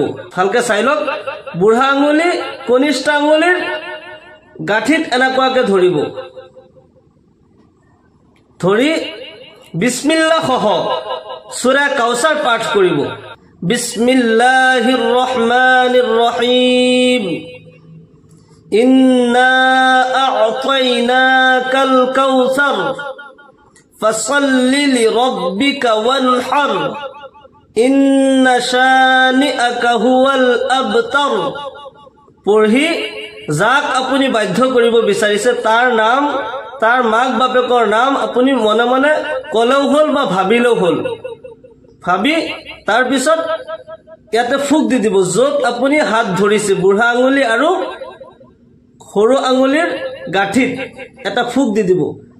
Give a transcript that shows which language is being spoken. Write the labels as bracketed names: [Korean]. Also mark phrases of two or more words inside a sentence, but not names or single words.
[Assamese] ভালকে চাই লওক, বুঢ়া আঙুলি কনিষ্ঠ আঙুলিৰ গাঁঠিত এনেকুৱাকে ধৰিব। ধৰি বিসমিল্লাহ সহ সূৰা কাউচাৰ পাঠ কৰিব। [Arabic] بسم الله الرحمن الرحيم, إنا أعطيناك الكوثر فصل لربك وانحر إن شانئك هو الأبتر. [Assamese] পঢ়ি যাক আপুনি বাধ্য কৰিব বিচাৰিছে তাৰ নাম, তাৰ মাক বাপেকৰ নাম আপুনি মনে মনে কলেও হ'ল বা ভাবিলেও হ'ল। ভাবি তাৰপিছত ইয়াতে ফুক দি দিব। য'ত আপুনি হাত ধৰিছে বুঢ়া আঙুলি আৰু সৰু আঙুলিৰ গাঁঠিত এটা ফুক দি দিব।